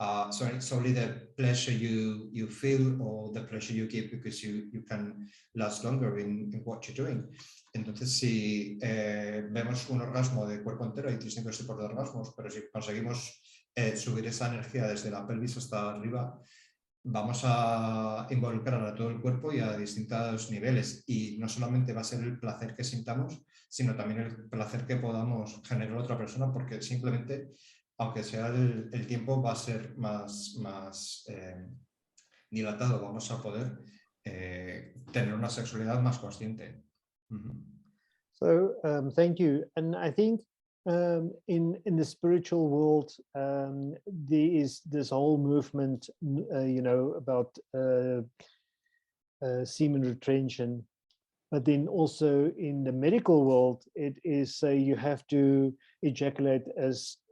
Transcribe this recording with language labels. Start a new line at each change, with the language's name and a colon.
English: So it's only the pleasure you feel, or the pleasure you give, because you can last longer in what you're doing.
Spanish: Entonces, si vemos un orgasmo de cuerpo entero, hay distintos tipos de orgasmos, pero si conseguimos subir esa energía desde la pelvis hasta arriba, vamos a involucrar a todo el cuerpo y a distintos niveles, y no solamente va a ser el placer que sintamos, sino también el placer que podamos generar a otra persona, porque simplemente, aunque sea el tiempo, va a ser más dilatado, vamos a poder tener una sexualidad más consciente.
English: So thank you. And I think in the spiritual world, there is this whole movement, you know, about semen retention. But then also in the medical world, it is you have to ejaculate as